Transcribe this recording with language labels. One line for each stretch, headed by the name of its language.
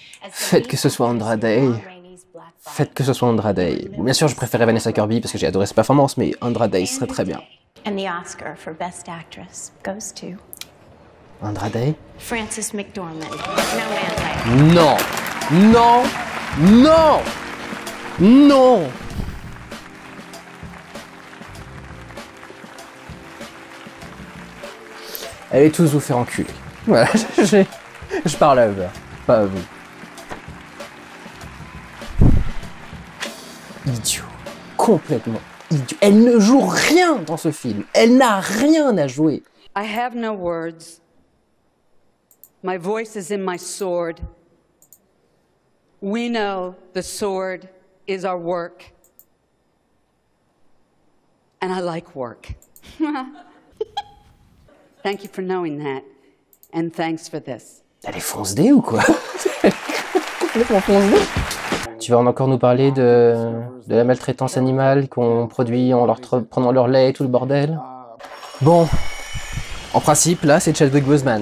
French: Faites que ce soit Andra Day. Faites que ce soit Andra Day. Bien sûr, je préférais Vanessa Kirby parce que j'ai adoré sa performance, mais Andra Day serait très bien.
English: And the Oscar for Best Actress goes to Andra Day? Frances McDormand. Nomadland.
French: Non! Non! Non! Non! Allez tous vous faire enculer. Voilà, je parle à eux, pas à vous. Idiot. Complètement idiot. Elle ne joue rien dans ce film. Elle n'a rien à jouer.
English: I have no words. My voice is in my sword. We know the sword is our work. And I like work. Thank you for knowing that. And thanks for this.
French: Elle est fonce-dé ou quoi? Complètement fonce-dé. Tu vas encore nous parler de la maltraitance animale qu'on produit en leur prenant leur lait et tout le bordel? Bon, en principe, là, c'est Chadwick Boseman.